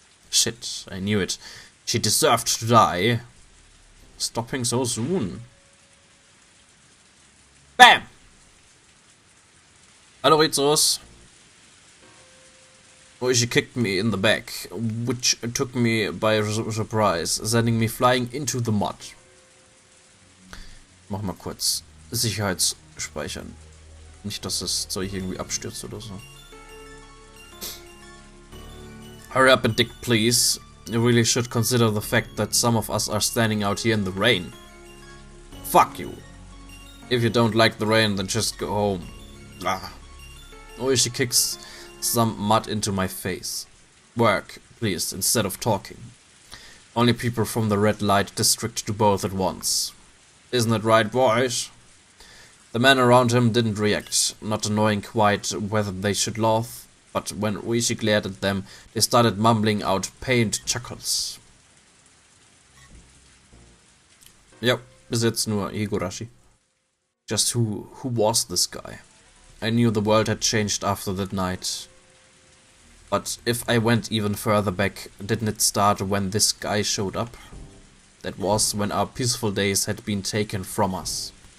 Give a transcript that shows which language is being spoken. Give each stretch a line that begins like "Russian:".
English: Shit, I knew it. She deserved to die. Stopping so soon. Bam!
German: Hallo Rizos.
English: She kicked me in the back, which took me by surprise, sending me flying into the mud.
German: Mach mal kurz Sicherheitsspeichern. Nicht, dass das Zeug irgendwie abstürzt oder so.
English: Hurry up and dig, please. You really should consider the fact that some of us are standing out here in the rain. Fuck you. If you don't like the rain, then just go home. Ah. She kicks some mud into my face. Work, please, instead of talking. Only people from the red light district do both at once. Isn't it right, boys? The men around him didn't react, not knowing quite whether they should laugh, but when Oishi glared at them, they started mumbling out pained chuckles.
German: Yep, bis jetzt nur Higurashi.
English: Just who was this guy? I knew the world had changed after that night. But if I went even further back, didn't it start when this guy showed up? That was when our peaceful days had been taken from us.